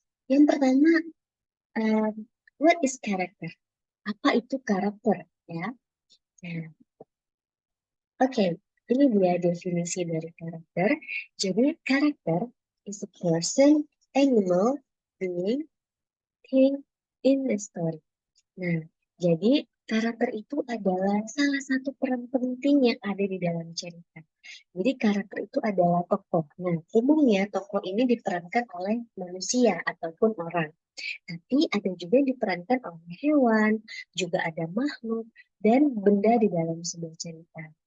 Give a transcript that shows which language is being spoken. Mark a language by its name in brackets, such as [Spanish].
[Indonesian] Yang pertama, [English] what is character? [Indonesian] Apa itu karakter? Ya. Nah, oke, ini dia definisi dari karakter. Jadi, karakter [English] is a person, animal, being, thing in a story. [Indonesian] Nah, jadi karakter itu adalah salah satu peran penting yang ada di dalam cerita. Jadi karakter itu adalah tokoh. Nah, umumnya tokoh ini diperankan oleh manusia ataupun orang. Tapi ada juga yang diperankan oleh hewan, juga ada makhluk, dan benda di dalam sebuah cerita.